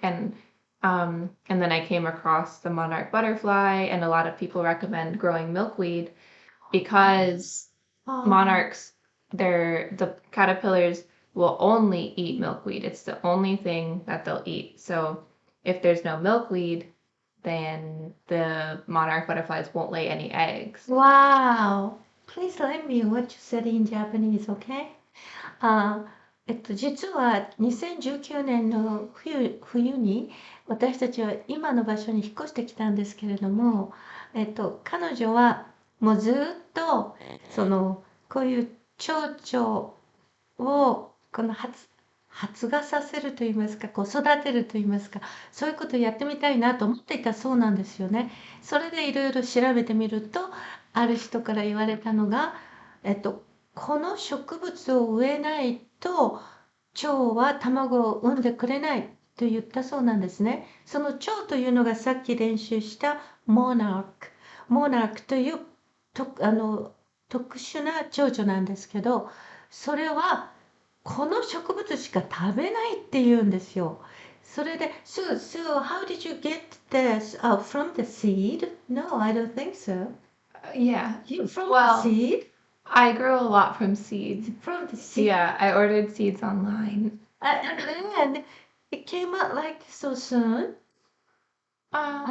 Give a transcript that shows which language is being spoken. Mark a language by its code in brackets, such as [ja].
[en] And then I came across the monarch butterfly, and a lot of people recommend growing milkweed because monarchs, the caterpillars will only eat milkweed. It's the only thing that they'll eat. So if there's no milkweed, then the monarch butterflies won't lay any eggs. Wow. Please let me what you said in Japanese, okay? [ja] 実は2019年の冬に私たちは今の場所に引っ越してきたんですけれども、彼女はもうずっとこういう蝶々をこの発芽させると言いますか、こう育てると言いますか、そういうことをやってみたいなと思っていたそうなんですよね。それでいろいろ調べてみると、ある人から言われたのが、この植物を植えないと蝶は卵を産んでくれないと言ったそうなんですね。その蝶というのがさっき練習したモナーク。モナークという特殊な蝶々なんですけど、それはこの植物しか食べないって言うんですよ。それで、 [en] so how did you get this from the seed? No, I don't think so. Yeah. From Well, the seed? I grew a lot from seeds. From the seed. Yeah, I ordered seeds online. And then It came out like so soon. I